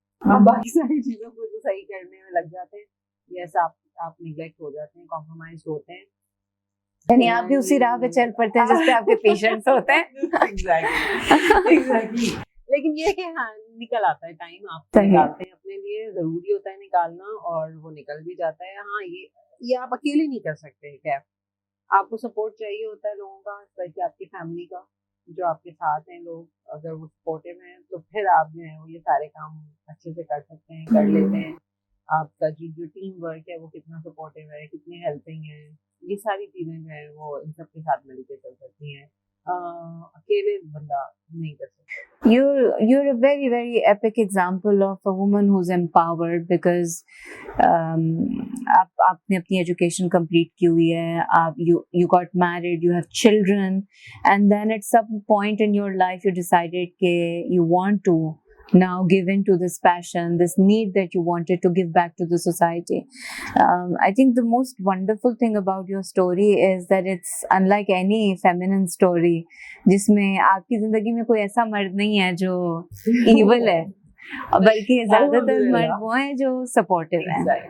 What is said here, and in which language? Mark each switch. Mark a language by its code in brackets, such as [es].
[hi] आप बाकी सारी चीजों को तो सही करने में लग जाते हैं. यस, आप निगलेक्ट हो जाते हैं, कॉम्प्रोमाइज होते हैं. यानी आप भी उसी राह पे चल पड़ते हैं जिस पे आपके पेशेंट्स होते हैं. एग्जैक्टली. लेकिन ये कि हाँ निकल आता है टाइम, आप निकालते हैं अपने लिए, जरूरी होता है निकालना और वो निकल भी जाता है. हाँ, ये आप अकेले नहीं कर सकते. क्या आपको सपोर्ट चाहिए होता है लोगों का, स्पेशली आपकी फैमिली का, जो आपके साथ हैं लोग. अगर वो सपोर्टिव हैं तो फिर आप जो है वो ये सारे काम अच्छे से कर सकते हैं, कर लेते हैं. आपका जो टीम वर्क है वो कितना सपोर्टिव है, कितनी हेल्पिंग है, ये सारी चीजें जो है वो इन सब के साथ मिलकर चल सकती हैं. अकेले बंदा नहीं कर सकता. [en] You're a very epic example of a woman who's empowered because [hi] आपने अपनी education complete की हुई है, [en] you got married, you have children, and then at some point in your life you decided कि you want to now give in to this passion, this need that you wanted to give back to the society. I think the most wonderful thing about your story is that it's unlike any feminine story [hi] जिसमें आपकी जिंदगी में कोई ऐसा मर्द नहीं है जो evil है, बल्कि ज्यादातर मर्द वो हैं जो supportive हैं.